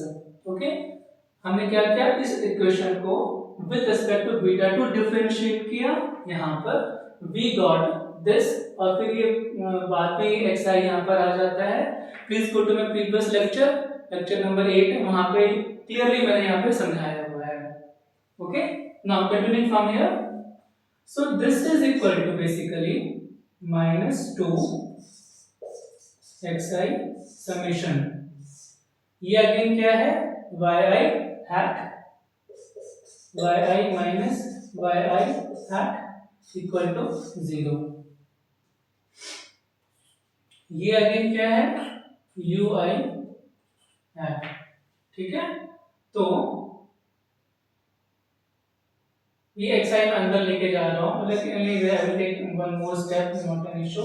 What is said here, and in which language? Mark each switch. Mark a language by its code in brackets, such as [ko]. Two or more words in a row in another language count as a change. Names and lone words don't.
[hi] ओके, हमने क्या किया, इस इक्वेशन को [en] with respect to beta 2 [hi] डिफरेंशिएट किया. यहाँ पर [en] we got this, [hi] और फिर ये बाद में xi यहाँ पर आ जाता है. [en] please go to my previous lecture number 8, [hi] वहां पे क्लियरली मैंने यहाँ पे समझाया हुआ है. [en] okay, now continuing from here. so this is equal to basically -2 xi summation, [hi] ये अगेन क्या है, [en] yi hat yi minus yi hat equal to 0. [hi] ये अगेन क्या है, ui hat. ठीक है, तो ये एक्सआई में अंदर लेके जा रहा हूँ, लेकिन [en] I will take one more step, not an issue.